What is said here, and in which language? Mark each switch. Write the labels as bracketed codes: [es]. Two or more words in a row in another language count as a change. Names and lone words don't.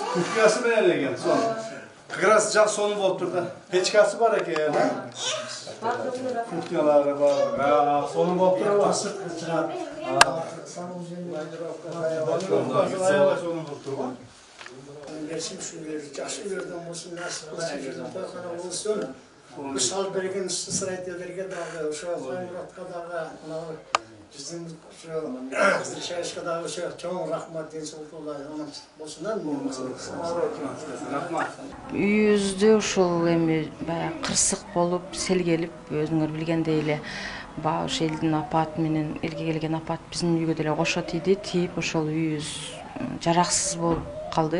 [ky] Кухнясы менен экен. Сол. [ru] Как раз [ky] жак сону болуп тур да. Печкасы бар экен. Кухнялары бар. Сону болуп тур. Берсем шулер, жаш үйлерден болсын, болсын, мисал берген строительдерге дагы, ошо Каймуратка дагы, биздин Шайышка дагы ошо чоң рахмат денсаулыктуу болсундар. Рахмат. Үйүбүздө ушул эми баягы кырсык болуп, сел келип, өзүңөр билгендей эле ошо элдин апаты менен элге келген апат биздин үйгө деле кошо тийип, ошол үйүбүз жараксыз болуп калды.